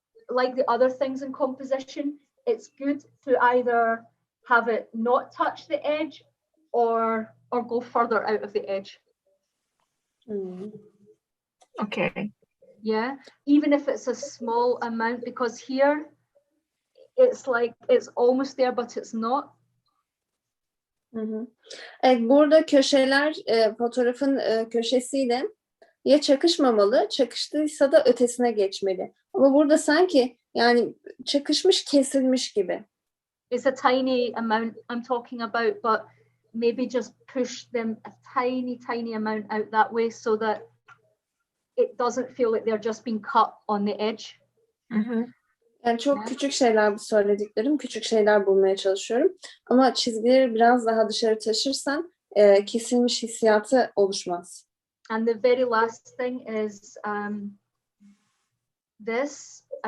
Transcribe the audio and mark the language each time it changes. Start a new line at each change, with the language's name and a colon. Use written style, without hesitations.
English: Like the other things in composition, it's good to either have it not touch the edge or go further out of the edge. Okay. Yeah, even if it's a small amount, because here it's like it's almost there but it's not. Hı hı.
Turkish: Evet, burada köşeler fotoğrafın köşesiyle ya çakışmamalı, çakıştıysa da ötesine geçmeli. Ama burada sanki yani çakışmış, kesilmiş gibi.
English: It's a tiny amount I'm talking about, but maybe just push them a tiny amount out that way so that it doesn't feel like they're just being cut on the edge.
Turkish: Yani çok küçük şeyler bu söylediklerim, küçük şeyler bulmaya çalışıyorum. Ama çizgileri biraz daha dışarı taşırsan kesilmiş hissiyatı oluşmaz.
English: And the very last thing is this.